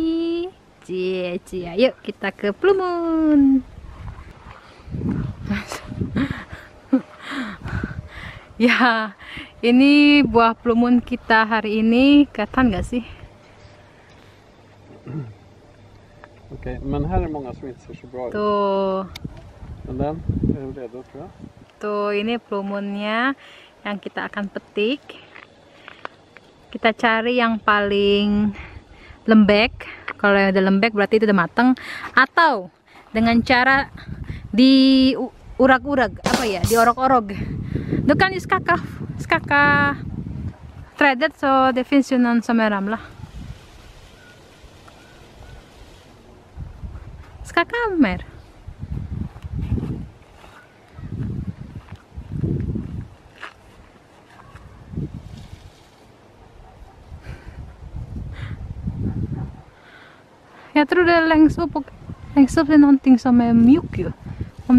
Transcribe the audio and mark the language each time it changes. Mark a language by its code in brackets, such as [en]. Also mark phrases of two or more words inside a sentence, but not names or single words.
[id] Cie, yuk kita ke plumun. Ya, ini buah plumun kita hari ini. Kelihatan gak sih? [sv] Okej, men här är många som inte ser så bra ut. [id] Tuh. [sv] Men den är redo tror jag. [id] Tuh, ini plumunnya yang kita akan petik. Kita cari yang paling lembek. Kalau yang udah lembek berarti itu udah mateng. Atau dengan cara diurak-urak, apa ya, diorok-orok. [sv] Du kan ju skaka trädet så det finns ju någon som är ramla. Skaka mer. Jag tror det är längst upp det är någonting som är mjuk ju.